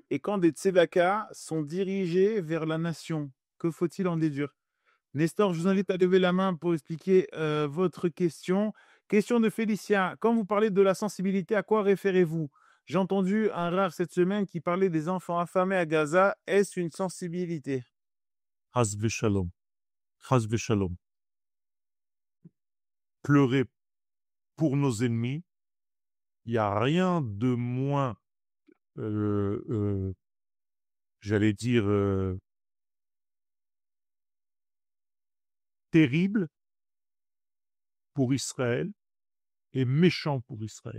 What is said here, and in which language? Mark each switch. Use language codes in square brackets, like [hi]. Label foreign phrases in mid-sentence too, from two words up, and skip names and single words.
[fr] Et quand des tzedakah sont dirigés vers la nation, que faut-il en déduire? Nestor, je vous invite à lever la main pour expliquer votre question. Question de Félicia. Quand vous parlez de la sensibilité, à quoi référez-vous? J'ai entendu un rare cette semaine qui parlait des enfants affamés à Gaza. Est-ce une sensibilité? [he] חס ושלום. חס ושלום. [fr] Pleurer pour nos ennemis, il n'y a rien de moins, j'allais dire, terrible pour Israël et méchant pour Israël.